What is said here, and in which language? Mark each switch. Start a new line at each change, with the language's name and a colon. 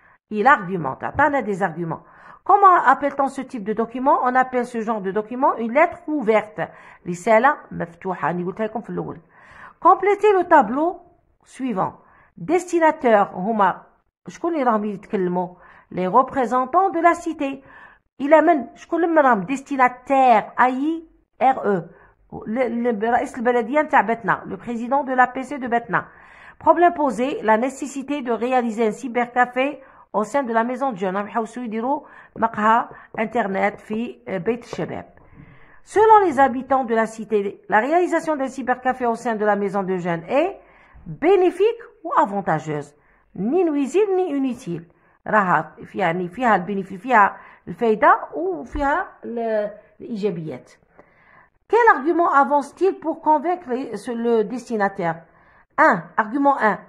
French: Il argumente. Attends, des arguments. Comment appelle-t-on ce type de document? On appelle ce genre de document une lettre ouverte.
Arabic: رسالة مفتوحة. أنا قلت لكم في الأول.
French: Complétez le tableau suivant. Destinataire,
Arabic: هما شكون اللي راهم يتكلموا؟
French: Les représentants de la cité.
Arabic: إلى من؟ شكون اللي راهم destinataire AIRE. رئيس البلدية نتاع بتنا.
French: Le président de l'APC de Betna. Problème posé, la nécessité de réaliser un cybercafé au sein de la maison de jeunes.
Arabic: يحاولوا يديروا مقهى internet في بيت الشباب.
French: Selon les habitants de la cité, la réalisation d'un cybercafé au sein de la maison de jeunes est bénéfique ou avantageuse, ni nuisible ni inutile.
Arabic: راها يعني فيها البينيفي فيها الفايدة وفيها الإيجابيات.
French: Quel argument avance-t-il pour convaincre le destinataire? 1. Argument 1.